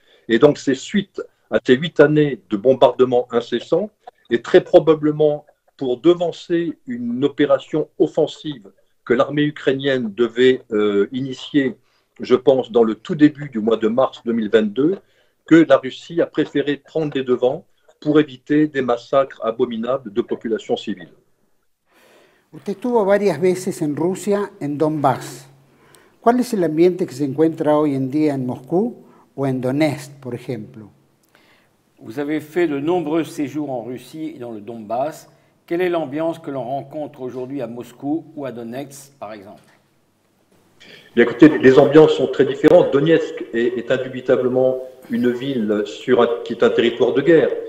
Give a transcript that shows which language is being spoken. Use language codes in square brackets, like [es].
[fr] Et donc, c'est suite à ces 8 années de bombardements incessants et très probablement pour devancer une opération offensive que l'armée ukrainienne devait initier, je pense, dans le tout début du mois de mars 2022, que la Russie a préféré prendre les devants pour éviter des massacres abominables de populations civiles. [es] Usted estuvo varias veces en Rusia, en Donbass. ¿Cuál es el ambiente que se encuentra hoy en día en Moscú o en Donetsk, por ejemplo? [fr] Vous avez fait de nombreux séjours en Russie et dans le Donbass. Quelle est l'ambiance que l'on rencontre aujourd'hui à Moscou ou à Donetsk, par exemple? Bien, écoutez, les ambiances sont très différentes. Donetsk est indubitablement une ville qui est un territoire de guerre.